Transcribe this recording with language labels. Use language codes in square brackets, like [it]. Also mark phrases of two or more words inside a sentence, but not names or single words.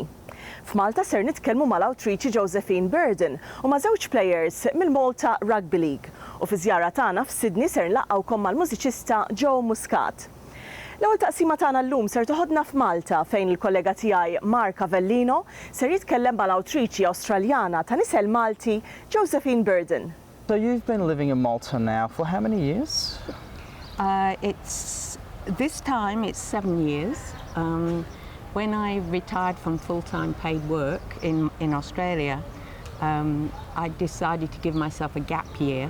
[mt] F'Malta ser nitkellmu mal-awtriċi Josephine Burden u ma' żewġ plejers mill-Malta Rugby League. U fi żjara tagħna f'Sydney ser nlaqgħukom mal-mużiċista Joe Muscat. L-ewwel taqsima tagħna llum ser toħodna f'Malta fejn il-kollega tiegħi Mark Avellino ser jitkellem mal-awtriċi Awstraljana ta' nisel Malti Josephine Burden. [en] So you've been living in Malta now for how many years? This time it's 7 years. When I retired from full-time paid work in Australia, I decided to give myself a gap year.